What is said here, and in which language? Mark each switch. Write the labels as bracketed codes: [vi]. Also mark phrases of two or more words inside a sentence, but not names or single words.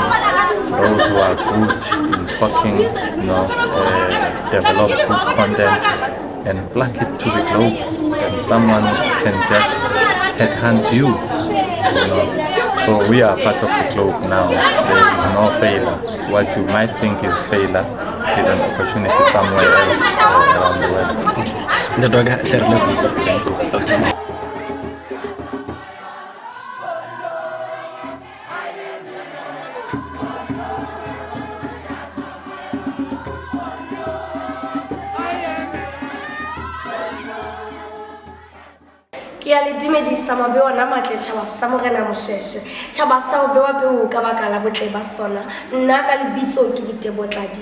[en] Those who are good in talking, you know, develop good content and plug it to the globe, and someone can just headhunt you, you know. So we are part of the globe now. There is no failure. What you might think is failure is an opportunity somewhere else around the world. The dog Sello. [st] Ke a le dumedisa mabewa na matle tšhaba sa Morena Mosheshe tšhaba sa o bewa peo ka baka la botle ba sona nna ka lebitso ke Ditebotladi